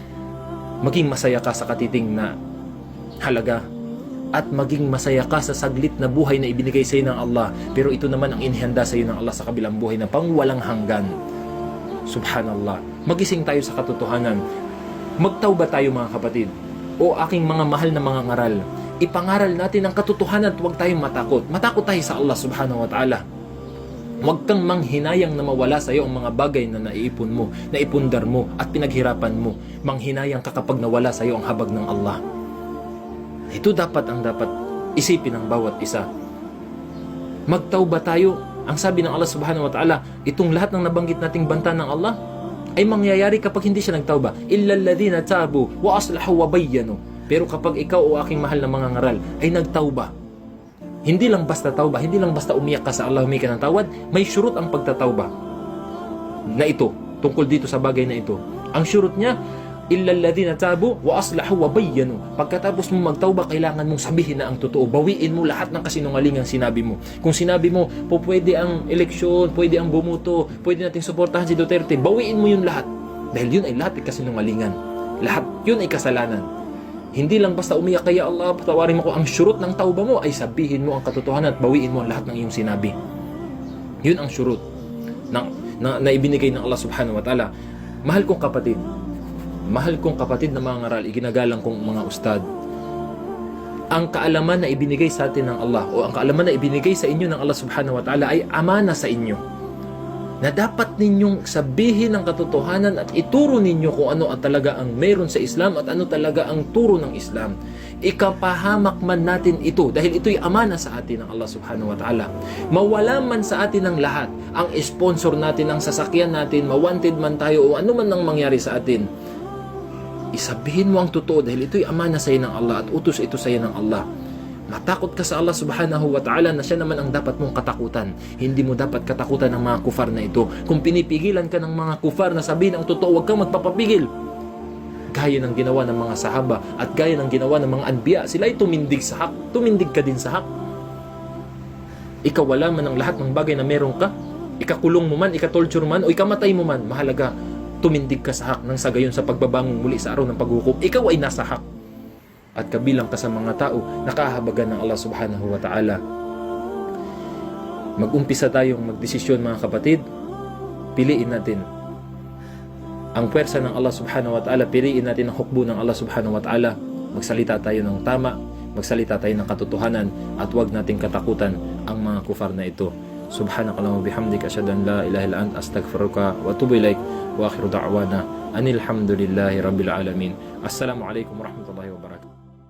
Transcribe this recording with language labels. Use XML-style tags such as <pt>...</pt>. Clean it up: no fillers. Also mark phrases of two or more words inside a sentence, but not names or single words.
<tl>Maging masaya ka sa katiting na halaga, at maging masaya ka sa saglit na buhay na ibinigay sa iyo ng Allah. Pero ito naman ang inihanda sa iyo ng Allah sa kabilang buhay na pangwalang hanggan. Subhanallah, magising tayo sa katotohanan. Magtauba tayo mga kapatid. O aking mga mahal na mga ngaral, ipangaral natin ang katotohanan at huwag tayong matakot. Matakot tayo sa</tl> <ar>الله سبحانه وتعالى.</ar> <tl>Huwag kang manghinayang na mawala sa iyo ang mga bagay na naiipon mo, naipundar mo at pinaghirapan mo. Manghinayang ka kapag nawala sa iyo ang habag ng Allah. Ito dapat isipin ng bawat isa. Magtauba tayo. Ang sabi ng</tl> <ar>الله سبحانه وتعالى,</ar> <tl>itong lahat ng nabanggit nating banta ng Allah ay mangyayari kapag hindi siya nagtauba.</tl> <ar>إلا الذين تابوا وأصلحوا وبينوا.</ar> <tl>Pero kapag ikaw o aking mahal na mga ngaral ay nagtauba, hindi lang basta tauba, hindi lang basta umiyak ka sa Allah, humingi ka ng tawad, may syurut ang pagtatauba na ito, tungkol dito sa bagay na ito. Ang syurut niya,</tl> <ar>إلا الذين تابوا وأصلحوا وبينوا.</ar> <tl>Pagkatapos mo magtauba, kailangan mong sabihin na ang totoo. Bawiin mo lahat ng kasinungalingang sinabi mo. Kung sinabi mo, pwede ang eleksyon, pwede ang bumuto, pwede nating suportahan si Duterte, bawiin mo yun lahat. Dahil yun ay lahat ay kasinungalingan. Lahat yun ay kasalanan. Hindi lang basta umiyak kaya Allah, patawarin mo ko. Ang syurut ng tauba mo ay sabihin mo ang katotohanan at bawiin mo ang lahat ng iyong sinabi. Yun ang syurut na ibinigay ng</tl> <ar>الله سبحانه وتعالى.</ar> <tl>Mahal kong kapatid na mga ngaral, iginagalang kong mga ustad, ang kaalaman na ibinigay sa atin ng Allah o ang kaalaman na ibinigay sa inyo ng</tl> <ar>الله سبحانه وتعالى</ar> <tl>ay amana sa inyo, na dapat ninyong sabihin ang katotohanan at ituro ninyo kung ano talaga ang meron sa Islam at ano talaga ang turo ng Islam. Ikapahamak man natin ito dahil ito'y amana sa atin ng</tl> <ar>الله سبحانه وتعالى.</ar> <tl>Mawala man sa atin ng lahat, ang sponsor natin, ang sasakyan natin, mawanted man tayo o ano man ang mangyari sa atin, Isabihin mo ang totoo dahil ito'y amana sa iyo ng Allah at utos ito sa iyo ng Allah. Matakot ka sa</tl> <ar>الله سبحانه وتعالى</ar> <tl>na siya naman ang dapat mong katakutan. Hindi mo dapat katakutan ng mga kufar na ito. Kung pinipigilan ka ng mga kufar na sabihin ang totoo, huwag kang magpapapigil. Gaya ng ginawa ng mga sahaba at gaya ng ginawa ng mga anbiya, sila ay tumindig sa hak. Tumindig ka din sa hak. Ikaw wala man ang lahat ng bagay na meron ka. Ikakulong mo man, ikatorture man, o ikamatay mo man. Mahalaga, tumindig ka sa hak nang sa gayon sa pagbabangon muli sa araw ng paghukom. Ikaw ay nasa hak. At kabilang ka sa mga tao na kahabagan ng</tl> <ar>الله سبحانه وتعالى.</ar> <tl>Mag-umpisa tayong magdesisyon mga kapatid. Piliin natin ang puwersa ng</tl> <ar>الله سبحانه وتعالى.</ar> <tl>Piliin natin ang hukbo ng</tl> <ar>الله سبحانه وتعالى.</ar> <tl>Magsalita tayo ng tama, magsalita tayo ng katotohanan, at huwag nating katakutan ang mga kufar na ito.</tl> <ar>سبحانك اللهم وبحمدك أشهد أن لا إله إلا أنت أستغفرك وأتوب إليك. وآخر دعوانا أن الحمد لله رب العالمين. السلام عليكم ورحمة الله وبركاته.</ar>